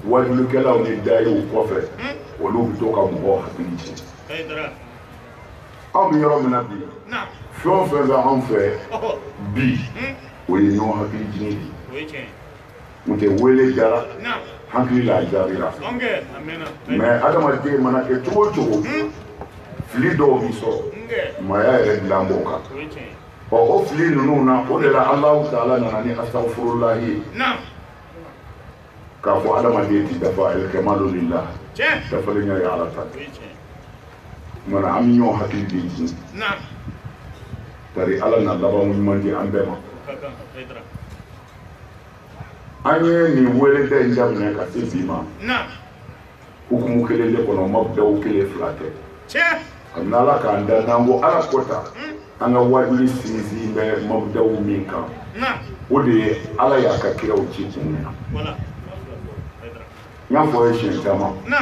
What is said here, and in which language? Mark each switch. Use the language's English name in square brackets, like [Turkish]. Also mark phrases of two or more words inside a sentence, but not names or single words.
[Bambara] wajulukɛlaw ni dayiw kɔfɛ olu bɛ to ka mɔgɔw hakili jigin anw bɛ yɔrɔ min na bi fɛn o fɛn bɛ anw fɛ bi o ye ɲɔgɔn hakili jigin de ye n tɛ wele jara hakili la jaabira mais adamaden mana kɛ cogo o cogo fili dɔw b'i sɔrɔ maaya yɛrɛ dilan b'o kan o fili ninnu na o de la Alahu Taala nana ni astaghfirullahi ye k'a fɔ adamaden ti dafa [Arabic] الكمال لله [Bambara] dafalen ya ye Ala ta mana an bɛ ɲɔgɔn hakili de jigin bari Ala na laban ɲuman di an bɛɛ ma an ye nin weleda in daminɛ ka se bi ma hukumu kelen de kɔnɔ mabdaw kelen fila tɛ kabini Ala k'an da n'an ko Ala kota an ka wajuli sinsin bɛ mabdaw min kan o de ye Ala y'a ka kiraw ci kun min na n y'a fɔ ye siɲɛ caman